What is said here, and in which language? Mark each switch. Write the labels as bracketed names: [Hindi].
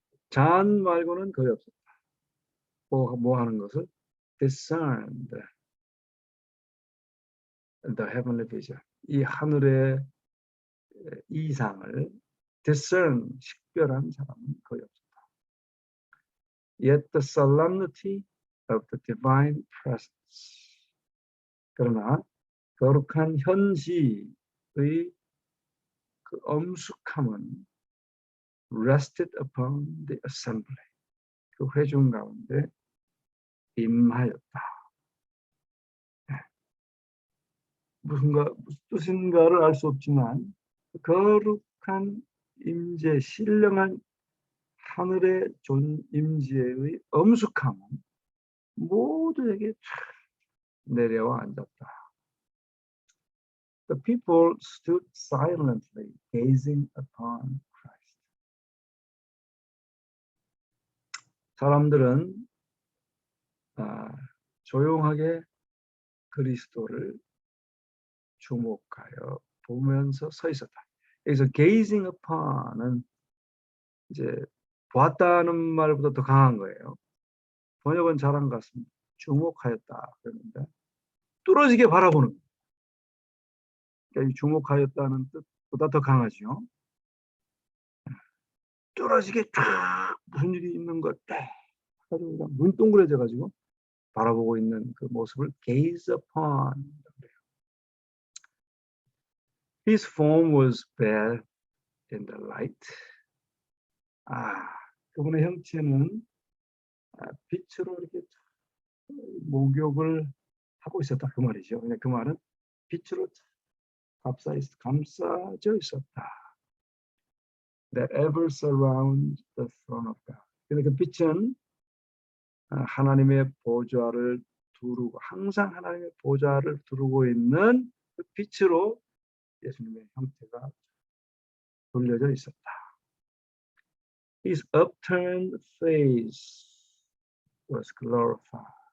[Korean] 잔 말고는 거의 없었다. 뭐 하는 것을 [English] discerned the heavenly vision, [Korean] 이 하늘의 이상을 discern, 식별한 사람은 거의 없었다. [English] Yet the solemnity of the divine presence, [Korean] 그러나 거룩한 현시의 그 엄숙함은 [English] rested upon the assembly, [Korean] 그 회중 가운데 임하였다. 무슨 뜻인가를 알 수 없지만 거룩한 임재, 신령한 하늘의 임재의 엄숙함은 모두에게 내려와 앉았다. [English] The people stood silently gazing upon Christ. [Korean] 사람들은 조용하게 그리스도를 주목하여 보면서 서 있었다. 여기서 [English] gazing upon [Korean] 은 이제 보았다는 말보다 더 강한 거예요. 번역은 잘한 것 같습니다. 주목하였다 그랬는데 뚫어지게 바라보는 거예요. 그러니까 이 주목하였다는 뜻보다 더 강하죠. 뚫어지게 쫙 무슨 일이 있는 것 딱 가지고 눈 동그래져 가지고 바라보고 있는 그 모습을 [English] gaze upon. His form was bathed in the light. [Korean] 그분의 형체는 빛으로 이렇게 목욕을 하고 있었다 그 말이죠. 그 말은 빛으로 감싸져 있었다. [English] That ever surround the throne of God. [Korean] 그러니까 그 빛은 하나님의 보좌를 두르고 항상 하나님의 보좌를 두르고 있는 그 빛으로 예수님의 형태가 돌려져 있었다. [English] His upturned face was glorified.